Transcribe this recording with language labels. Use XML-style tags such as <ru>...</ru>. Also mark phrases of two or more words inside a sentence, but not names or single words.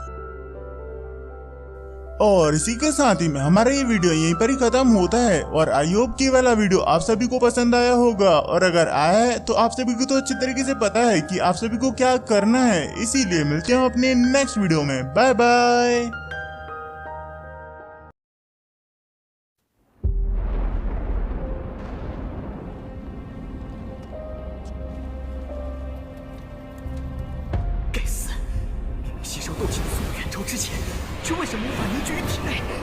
<hi>और इसी के साथ ही में हमारा ये वीडियो यहीं पर ही खत्म होता है और</hi> <en>I hope</en> <hi>कि वाला वीडियो आप सभी को पसंद आया होगा, और अगर आया है तो आप सभी को तो अच्छी तरीके से पता है कि आप सभी को क्या करना है, इसीलिए मिलते हैं अपने</hi> <en>next video</en> <hi>में।</hi> <en>bye bye.</en> <zh>吸收斗气的速度远超之前，却为什么无法凝聚于体内？</zh>